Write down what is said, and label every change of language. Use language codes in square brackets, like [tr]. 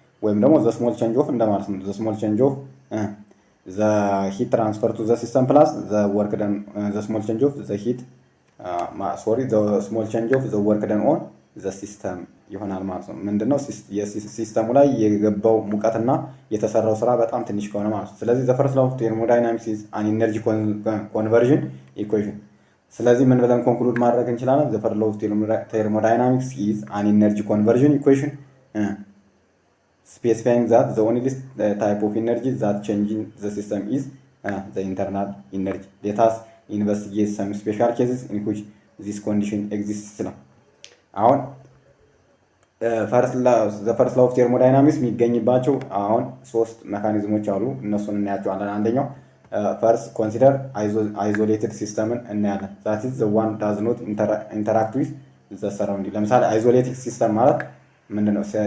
[en] ወይም ደግሞ the small change of [am] እንደማለት ነው። [en] the small change of the heat transfer to the system plus the work done, the small change of the heat the small change of the work done on the system [am] ይሆናል ማለት ነው። ምንድነው ሲስተሙ ላይ የገባው ሙቀትና የተሰራው ስራ በጣም ትንሽ ከሆነ ማለት [en] ነው። ስለዚህ the first law of thermodynamics is an energy conversion equation. [am] ስለዚህ ምን ብለን ኮንክሉድ ማድረግ እንችላለን? [en] the first law of thermodynamics is an energy conversion equation specifying that the only type of energy that changing the system is the internal energy. Let us investigate some special cases in which this condition exists ነው። [am] አሁን the first law of thermodynamics የሚገኝባቸው አሁን ሶስት ሜካኒዝሞች አሉ። እነሱን እናያቸዋለን። [en] አንደኛው first consider isolated system እናያለን። that is the one does not interact with the surrounding። [am] ለምሳሌ isolated system ማለት ምንድነው?